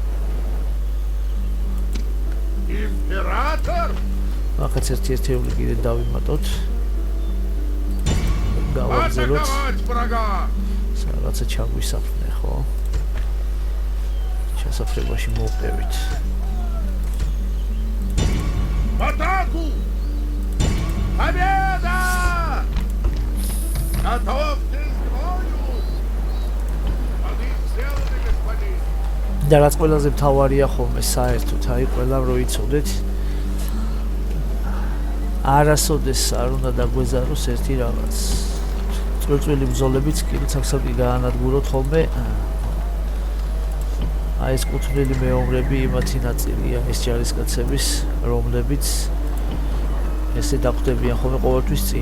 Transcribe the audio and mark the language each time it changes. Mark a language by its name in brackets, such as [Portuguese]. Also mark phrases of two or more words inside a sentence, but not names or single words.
[Russian] Император! [Georgian] აქაც ერთ-ერთეული კიდე დავიმატოთ. გავაგზავნოთ. რაღაცა ჩაგვისაფრნე, ხო? შესაფრებაში მოვყევით. [Russian] Атаку! Победа! Готовьтесь к бою! Один целый, господин! [Georgian] და რაც ყველაზე მთავარია ხოლმე საერთოდ, აი ყველამ რო იცოდეთ. არასოდეს არ უნდა დაგვეზაროს ერთი რაღაც. წვრილი ბრძოლებიც კი ცალსაკი გაანადგუროთ ხოლმე. აი ეს კუთვნილი მეომრები იმათი ნაწილია ეს ჯარისკაცების, რომლებიც ესე დახვდებიან ხოლმე ყოველთვის წინ.